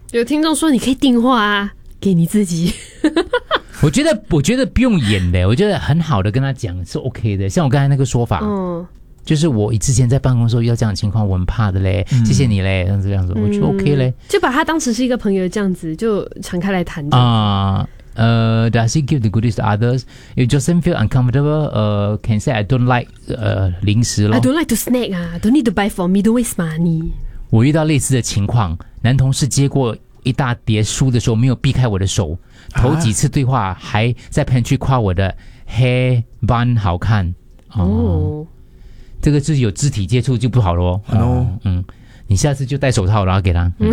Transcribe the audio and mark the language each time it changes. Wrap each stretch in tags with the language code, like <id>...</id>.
<zh>有听众说你可以定话啊，给你自己。我觉得不用演的，我觉得很好的跟他讲是 OK 的，像我刚才那个说法。嗯。就是我之前在办公室遇到这样的情况，我很怕的嘞。嗯、谢谢你嘞，这样子，我觉得 OK 嘞。就把他当时是一个朋友这样子，就敞开来谈。</zh> <en>Does he give the goodies to others? If Joseph feel uncomfortable, can say I don't like</en> <zh>零食咯。</zh> <en>I don't like to snack 啊 ，don't need to buy for me, don't waste money。</en> <zh>我遇到类似的情况，男同事接过一大叠书的时候，没有避开我的手，头几次对话还在旁边夸我的黑斑好看。这个是有肢体接触就不好了哦。</zh> <en>Hello.</en> <zh>你下次就戴手套然后给他。</zh>